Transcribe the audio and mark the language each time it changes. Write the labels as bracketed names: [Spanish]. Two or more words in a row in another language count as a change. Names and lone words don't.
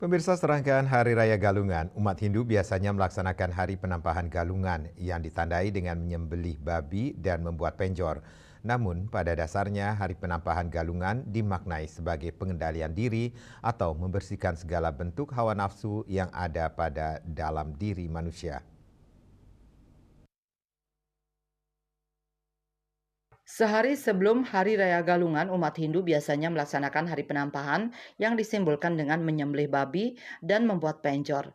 [Indonesian] Pemirsa, serangkaian Hari Raya Galungan, umat Hindu biasanya melaksanakan Hari Penampahan Galungan yang ditandai dengan menyembelih babi dan membuat penjor. Namun, pada dasarnya Hari Penampahan Galungan dimaknai sebagai pengendalian diri atau membersihkan segala bentuk hawa nafsu yang ada pada dalam diri manusia. Sehari sebelum Hari Raya Galungan, umat Hindu biasanya melaksanakan hari penampahan yang disimbolkan dengan menyembelih babi dan membuat penjor.